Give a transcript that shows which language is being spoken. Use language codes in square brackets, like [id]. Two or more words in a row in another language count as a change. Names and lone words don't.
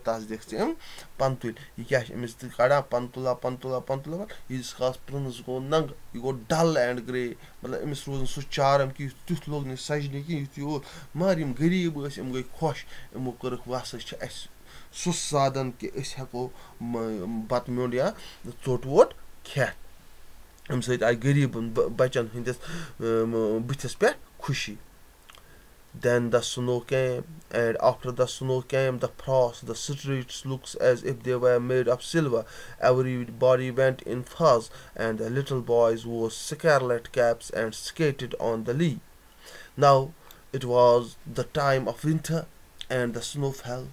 [ks] تَس دِکھ ژٕ یِم پنتُلۍ یہِ کیٛاہ چھِ أمِس تہِ کَڑان پنتُلا ییٖتِس کالس پرنس گوٚو ننٛگہٕ یہِ گوٚو [en] dull and grey [ks] مطلب أمِس روٗز نہٕ سُہ چارم کہِ تیُتھ لوٚگ نہٕ سجنہٕ کینٛہہ یُتھ یہِ اوس مگر یِم غریٖب ٲسۍ یِم گٔے خۄش یِمو کٔرٕکھ وَسہٕ چھِ اَسہِ سُہ سادن کہِ أسۍ ہٮ۪کو بتہٕ میوٚنٛڈ یا ژوٚٹ ووٚٹ کھٮ۪تھ اَمہِ سۭتۍ آیہِ غریٖبن بچن ہٕنٛدِس بٕتھِس پٮ۪ٹھ خوشی. [en] Then the snow came, and after the snow came the frost. The streets looked as if they were made of silver. Everybody went in furs, and the little boys wore scarlet caps and skated on the lea. Now it was the time of winter, and the snow fell.